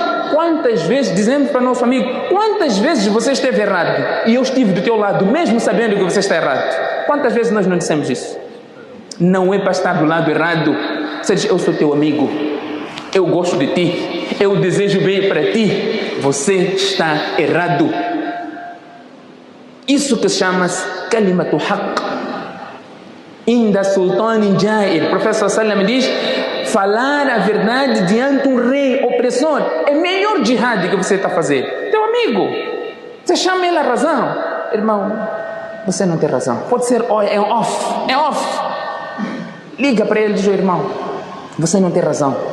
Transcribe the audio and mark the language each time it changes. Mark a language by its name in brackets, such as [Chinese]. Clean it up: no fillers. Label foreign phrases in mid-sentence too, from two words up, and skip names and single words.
[Portuguese] Quantas vezes dizemos para o nosso amigo: quantas vezes você esteve errado e eu estive do teu lado, mesmo sabendo que você está errado? Quantas vezes nós não dissemos isso? Não é para estar do lado errado. Você diz: eu sou teu amigo, eu gosto de ti, eu desejo bem para ti, você está errado. Isso que chama-se [Arabic] كلمة حق. عند سلطان جائر. [Portuguese] O professor Sallam diz: falar a verdade diante de um rei opressor é o melhor jihad que você está a fazer. Teu amigo, você chama ele a razão. Irmão, você não tem razão. Pode ser é off. Liga para ele e diz: irmão, você não tem razão.